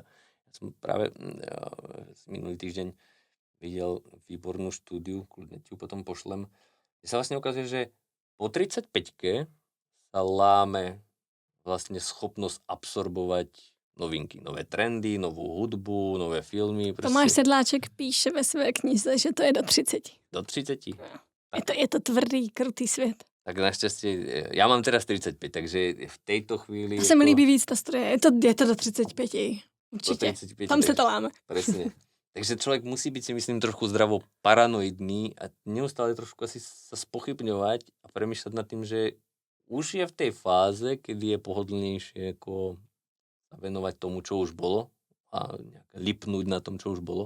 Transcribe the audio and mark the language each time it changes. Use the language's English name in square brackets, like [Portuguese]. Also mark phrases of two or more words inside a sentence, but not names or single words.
[Slovak] Ja som práve minulý týždeň videl výbornú štúdiu, kľudne ti ju potom pošlem, kde sa vlastne ukazuje, že po 35-ke sa láme vlastne schopnosť absorbovať novinky, nové trendy, novú hudbu, nové filmy. Proste. [Czech] Tomáš Sedláček píše ve své knize, že to je do 30. Do 30? Je to tvrdý, krutý svět. [Slovak] Tak našťastie, ja mám teraz 35, takže v tejto chvíli... [Czech] To se mi líbí víc ta studie, je to do 35, určitě. 35, tam se to láme. [Slovak] Presne. Takže človek musí byť, si myslím, trošku zdravo paranoidný a neustále trošku asi sa spochybňovať a premýšľať nad tým, že už je v tej fáze, kedy je pohodlnejšie ako sa venovať tomu, čo už bolo a lipnúť na tom, čo už bolo.